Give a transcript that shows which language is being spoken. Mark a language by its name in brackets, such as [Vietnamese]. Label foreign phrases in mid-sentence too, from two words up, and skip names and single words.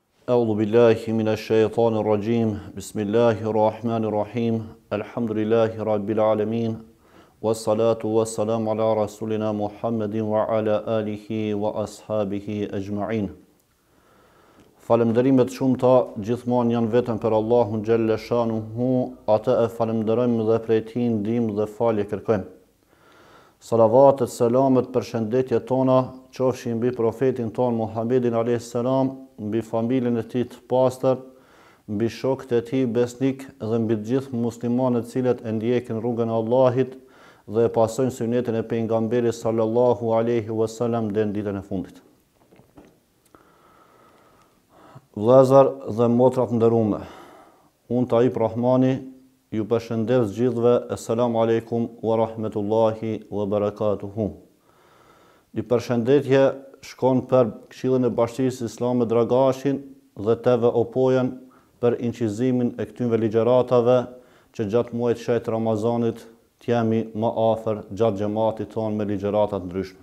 [Arabic] أعوذ بالله من الشيطان الرجيم بسم الله الرحمن الرحيم الحمد لله رب العالمين والصلاة والسلام على رسولنا محمد وعلى آله وأصحابه أجمعين. [Albanian] Falënderimet shumëta gjithmonë janë vetëm për Allahun [Arabic] جل شأنه, [Albanian] atë e falënderojmë dhe prej tij ndihmë dhe falje kërkojmë. Salavatet, selamet, përshëndetjet tona qofshin mbi profetin ton Muhammedin [Arabic] عليه السلام, [Albanian] mbi familjen e tij të pastër, mbi shokët e tij besnik dhe mbi të gjithë muslimanët të cilët e ndjekin rrugën e Allahit dhe e pasojnë sunetin e pejgamberit [Arabic] صلى الله عليه وسلم [Albanian] deri në ditën e fundit. Vëllezër dhe motra të nderuara, unë Taib Rahmani ju përshëndes gjithëve, [Arabic] السلام عليكم ورحمة الله وبركاته. [Albanian] Një përshëndetje shkon për Këshillin e Bashkisë Islame Dragashin dhe TV Opojen për incizimin e këtyre ligjëratave që gjatë muajit shejt Ramazanit t'jemi më afër gjatë xhamatit tonë me ligjërata të ndryshme.